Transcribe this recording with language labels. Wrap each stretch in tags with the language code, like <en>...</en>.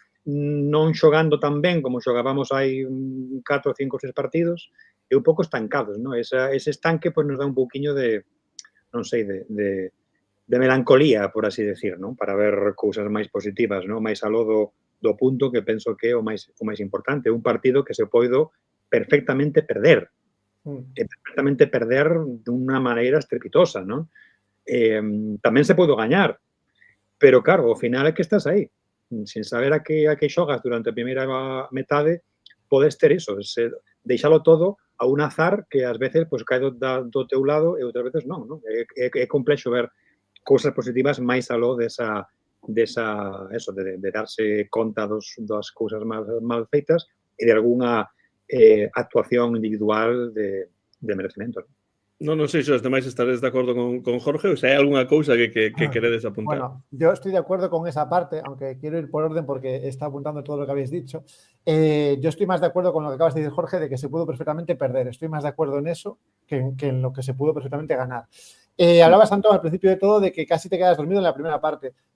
<gl>non xogando tan ben como xogábamos hai 4, 5, 6 partidos, e un pouco estancados, non? Ese estanque pois, nos dá un pouquiño de, non sei, de melancolía, por así decir, non? Para ver cousas máis positivas, non? Máis aló do punto que penso que é o máis importante. Un partido que se poido perfectamente perder. Perfectamente perder dunha maneira estrepitosa, non? Tamén se podo gañar, pero claro, ao final é que estás aí. Sin saber a que xogas durante a primeira metade, podes ter iso, deixalo todo a un azar que ás veces pois, cae do teu lado e outras veces non, non? É complexo ver cousas positivas máis aló desa eso, de darse conta das cousas mal feitas e de algunha actuación individual de merecemento. Non sei se os demais estaréis de acordo con Jorge ou se hai algunha cousa que queredes apuntar.</gl> <es>Bueno, yo estoy de acuerdo con esa parte, aunque quiero ir por orden porque está apuntando todo lo que habéis dicho. Yo estoy más de acuerdo con lo que acabas de decir, Jorge, de que se pudo perfectamente perder. Estoy más de acuerdo en eso que en lo que se pudo perfectamente ganar. Hablabas, Antón, al principio de todo de que casi te quedas dormido en la primera parte.</es>